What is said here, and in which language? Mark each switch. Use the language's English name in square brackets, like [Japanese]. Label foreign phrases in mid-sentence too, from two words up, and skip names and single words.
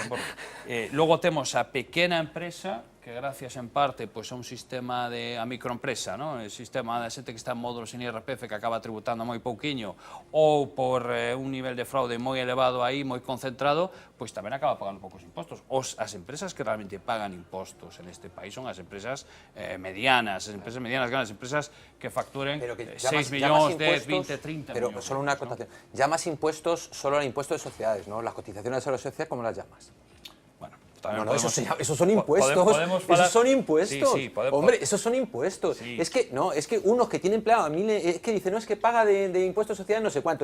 [Galician] Logo temos a pequena empresa, que gracias en parte a un sistema de a microempresa, [Spanish] el sistema [Galician] da xente que está en módulos en IRPF que acaba tributando moi pouquiño, ou por un nivel de fraude moi elevado aí, moi concentrado, pois tamén acaba pagando poucos impostos. As empresas que realmente pagan impostos en este país son as empresas medianas, grandes empresas que facturen 6 millóns, 10, 20, 30 pero millóns. [Spanish] Solo una acotación. Llamas impuestos solo al impuesto de sociedades, ¿no? Las cotizaciones a la sociedad, ¿cómo las llamas? No, esos son impuestos. Esos son impuestos. Sí, hombre, esos son impuestos. Sí. Es que unos que tienen empleado a mí es que dicen, no, es que paga de impuestos sociales no sé cuánto.